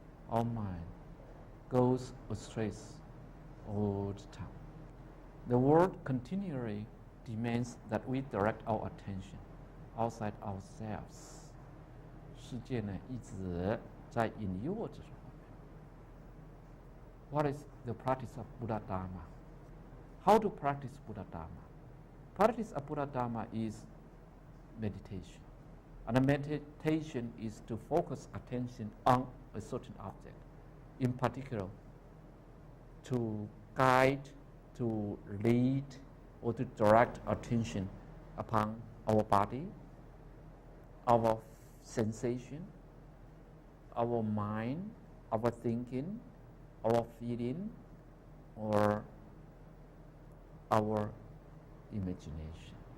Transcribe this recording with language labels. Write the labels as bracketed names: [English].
[English] Our mind goes astray all the time. The world continually demands that we direct our attention outside ourselves. [Chinese] 世界呢一直在引诱着我们。 [English] What is the practice of Buddha Dharma? How to practice Buddha Dharma? Practice of Buddha Dharma is meditation. And the meditation is to focus attention on a certain object, in particular, to guide, to lead, or to direct attention upon our body, our sensation, our mind, our thinking, our feeling, or our imagination.